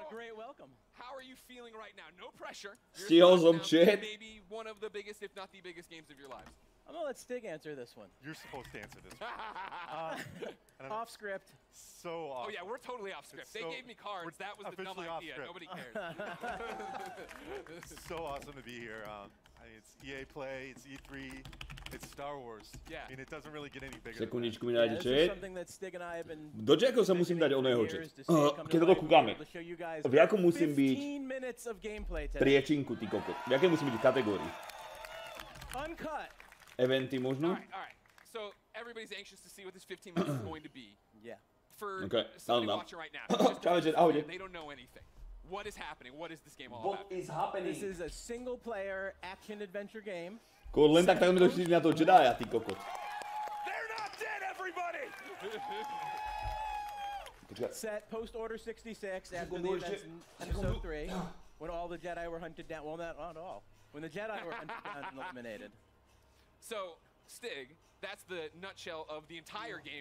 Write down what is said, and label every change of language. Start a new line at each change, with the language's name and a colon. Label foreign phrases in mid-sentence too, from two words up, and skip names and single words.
English: great welcome. How are you feeling right now? No pressure.
Slovak: Stihol som chat.
English: Maybe one of the biggest, if not the biggest games of your lives. I'm gonna let Stig answer this one. You're supposed to answer this. Off script. So off. Oh yeah, we're totally off script. They gave me cards. That was the dumb idea. Nobody cared. It's so awesome to be here. I mean, it's EA Play, it's E3, it's Star Wars. Yeah. I mean, it doesn't really get any bigger.
Slovak: Sekundičku mi dajte chat. Do čakov sa musím dať oného chat. Keď toto kúkame. V jakom musím byť priečinku, ty kokot? V jaké musím byť kategórii? Uncut. Eventy možno?
English: Alright. So everybody's anxious to see what this 15 minutes is going to be. Yeah. For somebody watching right now, they don't know anything. What is happening? What is this game all about? What is happening? This is a single-player action-adventure game.
Slovak: Len tak mi došli na toho Jedi'a, ty kokot.
English: They're not dead, everybody! Set post-Order 66 after the events in Episode 3, when all the Jedi were hunted down. Well, not all. When the Jedi were hunted down and eliminated. So, Stig, that's the nutshell of the entire game.